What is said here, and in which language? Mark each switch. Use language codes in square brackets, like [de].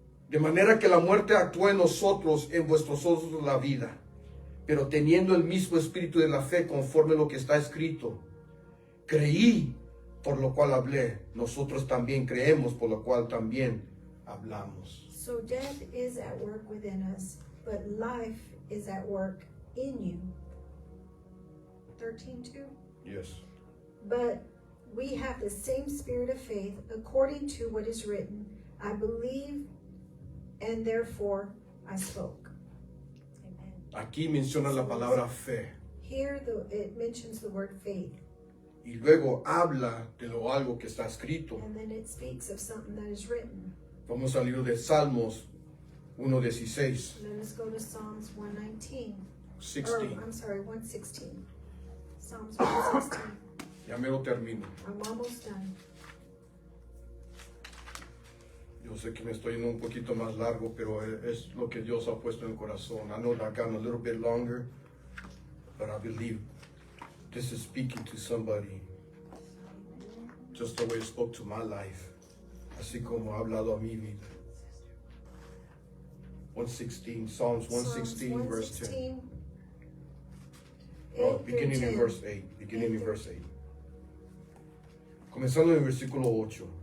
[es] De manera que la muerte actúa en nosotros, en vuestros ojos la vida, pero teniendo el mismo espíritu de la fe conforme lo que está escrito. Creí, por lo cual hablé. Nosotros también creemos, por lo cual también hablamos. [en] So death is at work within us, but life is at work in you. 13:2. Yes. But we have the same spirit of faith, according to what is written, I believe, and therefore I spoke. Amen. [es] Aquí menciona la palabra fe. [en] Here it mentions the word faith, [es] Y luego habla de lo algo que está escrito. [en] and then it speaks of something that is written. [es] Vamos al libro de Salmos 1:16. [en] Let us go to Psalms 119. 16. Or, I'm sorry, 116. Psalms 116. [es] Ya me lo termino. [en] I'm almost done. [es] Yo sé que me estoy yendo un poquito más largo, pero es lo que Dios ha puesto en el corazón. [en] I know that I've gone a little bit longer, but I believe this is speaking to somebody. Just the way it spoke to my life. [es] Así como ha hablado a mi vida. [en] 116, Psalms 116, Psalms verse 10. 116, Oh, 8 through beginning in 10. verse 8. Beginning in Eight verse 8. [es] Comenzando en el versículo 8.